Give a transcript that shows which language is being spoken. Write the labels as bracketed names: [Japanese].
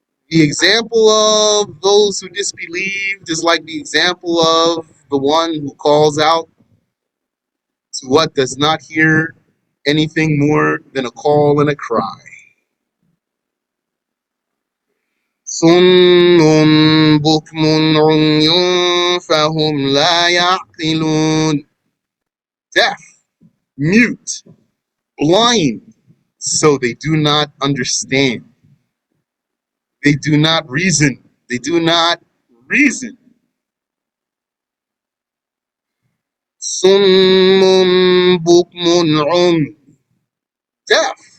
[English] The example of those who disbelieved is like the example of the one who calls out to what does not hear anything more than a call and a cry. [Arabic] صُمٌّ بُكْمٌ عُمْيٌ فَهُمْ لَا يَعْقِلُونَ. [English] Deaf mute, blind, so they do not understand. They do not reason. They do not reason. [Arabic] Summun bukmun [English] deaf.